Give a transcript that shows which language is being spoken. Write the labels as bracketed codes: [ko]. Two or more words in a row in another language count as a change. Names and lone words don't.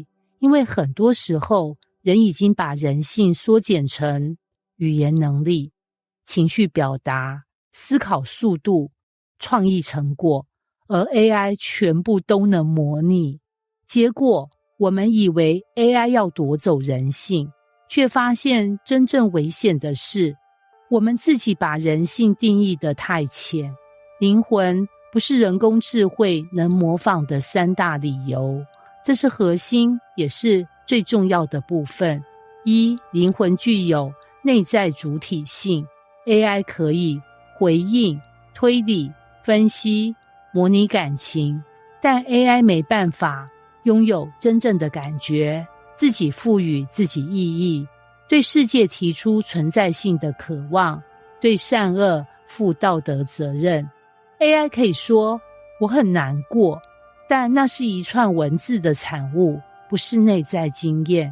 [zh] 因為很多時候，人已經把人性縮減成語言能力、情緒表達、思考速度、創意成果，而 AI 全部都能模擬。結果，我們以為 AI 要奪走人性，卻發現真正危險的是，我們自己把人性定義得太淺。靈魂不是人工智慧能模仿的3大理由，這是核心，也是最重要的部分。一，靈魂具有內在主體性， AI 可以回應、推理、分析、模擬感情，但 AI 沒辦法擁有真正的感覺，自己賦予自己意義，對世界提出存在性的渴望，對善惡負道德責任。AI 可以說我很難過，但那是一串文字的產物，不是內在經驗。